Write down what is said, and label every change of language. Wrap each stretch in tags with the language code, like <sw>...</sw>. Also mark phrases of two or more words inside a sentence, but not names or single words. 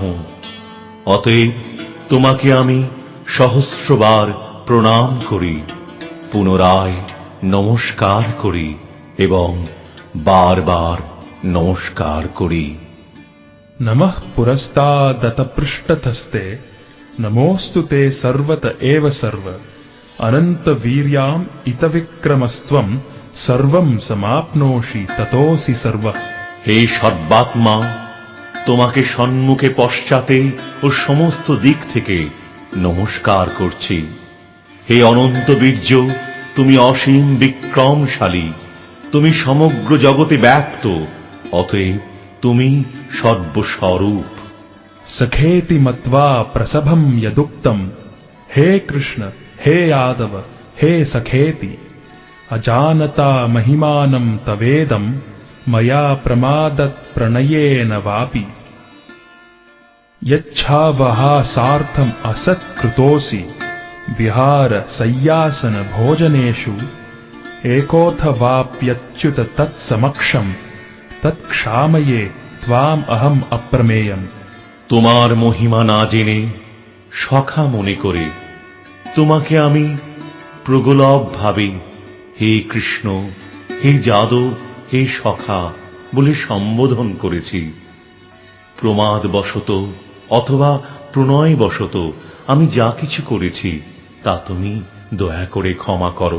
<bn>অতএব তোমাকে আমি সহস্রবার প্রণাম করি, পুনরায় নমস্কার করি এবং বারবার নমস্কার করি।</bn> <sa>नमः पुरस्तादत पृष्ठतस्ते नमोऽस्तु ते सर्वत एव सर्व अनंत वीर्याम इत विक्रमस्त्वं सर्वं समाप्नोषि ततोऽसि सर्वः।</sa> <bn>হে সর্বাত্মা, তোমাকে সম্মুখে পশ্চাতে ও সমস্ত দিক থেকে নমস্কার করছি। হে অনন্ত বীর্য, তুমি অসীম বিক্রমশালী, তুমি সমগ্র জগতে ব্যাপ্ত, অতএব তুমি সর্বস্বরূপ।</bn> <sa>सखेति मत्वा प्रसभं यदुक्तं हे कृष्ण हे यादव हे सखेति अजानता महिमानं तवेदं मया प्रमादत् प्रणयेन वापि। यच्छावहासार्थम् असत्कृतोऽसि विहार सय्यासन भोजनेषु एकोऽथ वाप्यच्युत तत्समक्षं तत्क्षामये त्वाम् अहम् अप्रमेयम्।</sa> <bn>তোমার মহিমা না জেনে সখা মনে করে তোমাকে আমি প্রগলভ ভাবে হে কৃষ্ণ, হে যাদব, হে সখা বলে সম্বোধন করেছি। প্রমাদবশত অথবা প্রণয়বশত আমি যা কিছু করেছি তা তুমি দয়া করে ক্ষমা করো।</bn>